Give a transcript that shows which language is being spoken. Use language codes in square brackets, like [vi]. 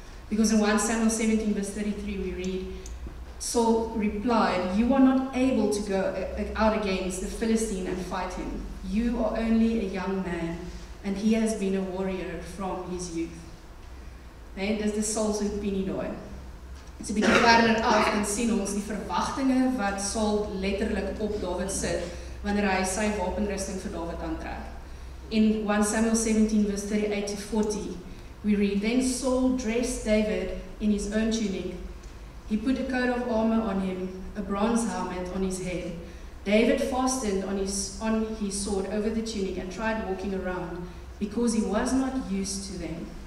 [en] Because in 1 Samuel 17 verse 33 we read, Saul replied, "You are not able to go out against the Philistine and fight him. You are only a young man, and he has been a warrior from his youth." [af] Nee, dis die Saul se opinie daai. So 'n bietjie verder af en sien ons die verwagtinge wat Saul letterlik op Dawid sit wanneer hy sy wapenrusting vir Dawid aantrek. [en] In 1 Samuel 17 verse 38 to 40, we read, "Then Saul dressed David in his own tunic. He put a coat of armor on him, a bronze helmet on his head. David fastened on his sword over the tunic and tried walking around, because he was not used to them.